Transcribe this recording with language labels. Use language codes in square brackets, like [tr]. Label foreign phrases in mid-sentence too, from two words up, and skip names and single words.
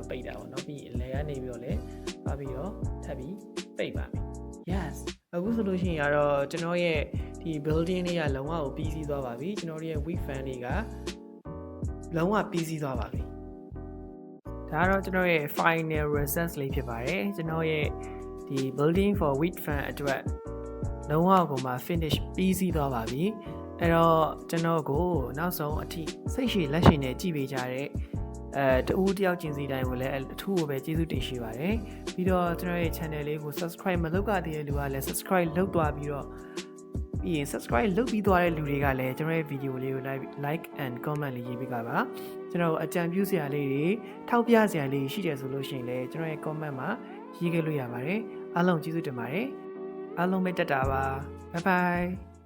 [my] တော့ပိတ်တာပေါ့နော်ပြီးရင်လေကနေပြီးတော့လည်းပါပြီးတော့ထပ်ပြီးပိတ်ပါမယ် yes အခုဆိုလို့ရှိရင်ကတော့ကျွန်တော်ရဲ့ဒီ building လေးကလုံးဝကိုပြီးစီးသွားပါပြီကျွန်တော်ရဲ့ [en] wheat fan [my] တွေက လုံးဝပြီးစီးသွားပါပြီဒါကတော့ကျွန်တော်ရဲ့ [en] final result [my] လေးဖြစ်ပါတယ်ကျွန်တော်ရဲ့ဒီ [en] building for wheat fan [my] အတွက်လုံးဝကိုမှ finish ပြီးစီးသွား ပါပြီအဲ့တော့ကျွန်တော်ကိုနောက်ဆုံးအထိစိတ်ရှည်လက်ရှည်နဲ့ကြည့်ပေးကြတဲ့တူတယောက်ချင်းစီတိုင်းကိုလည်းအထူးကိုပဲကျေးဇူးတင်ရှိပါတယ်ပြီးတော့ကျွန်တော်ရဲ့ channel လေးကို subscribe မလုပ်ကြသေးတဲ့လူကလည်း subscribe လုပ်သွားပြီးတော့ပြီးရင် subscribe လုပ်ပြီးသွားတဲ့လူတွေကလည်းကျွန်တော်ရဲ့ video လေးကို [en] like and comment [my] လေးရေးပေးကြပါကျွန်တော်အကြံပြုစရာလေးတွေထောက်ပြစရာလေးရှိတယ်ဆိုလို့ရှိရင်လည်းကျွန်တော်ရဲ့ comment မှာရေးခဲ့လို့ရပါတယ်အားလုံးကျေးဇူးတင်ပါတယ်အားလုံးပဲတက်တာပါ [en] bye bye